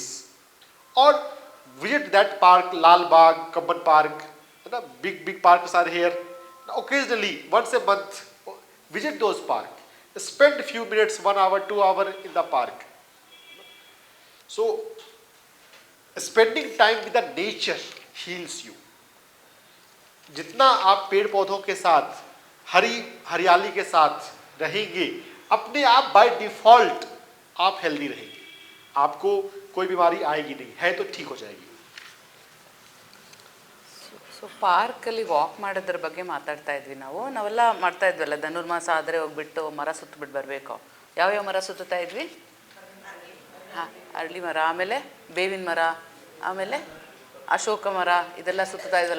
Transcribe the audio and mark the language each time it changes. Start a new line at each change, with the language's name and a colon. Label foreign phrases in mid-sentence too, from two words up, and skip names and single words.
English: Or visit that park, Lal Bagh, Kamban Park, big parks are here. Occasionally, once a month, visit those parks. Spend a few minutes, 1 hour, 2 hours in the park. So, spending time with the nature heals you.
Hindi: जितना आप पेड़ पौधों के साथ हरियाली के साथ रहेंगे, अपने आप
English: by default
Hindi: आप हेल्दी रहेंगे. आपको कोई बीमारी आएगी नहीं, है तो ठीक हो जाएगी.
Kannada: ಸೊ ಪಾರ್ಕಲ್ಲಿ ವಾಕ್ ಮಾಡೋದ್ರ ಬಗ್ಗೆ ಮಾತಾಡ್ತಾ ಇದ್ವಿ. ನಾವೆಲ್ಲ ಮಾಡ್ತಾ ಇದ್ವಲ್ಲ, ಧನುರ್ಮಾಸ ಆದರೆ ಹೋಗ್ಬಿಟ್ಟು ಮರ ಸುತ್ತಬಿಟ್ಟು ಬರಬೇಕು. ಯಾವ್ಯಾವ ಮರ ಸುತ್ತಾ ಇದ್ವಿ? ಹಾಂ, ಅರಳಿ ಮರ, ಆಮೇಲೆ ಬೇವಿನ ಮರ, ಆಮೇಲೆ ಅಶೋಕ ಮರ, ಇದೆಲ್ಲ ಸುತ್ತಾ ಇದ್ವಲ್ಲ.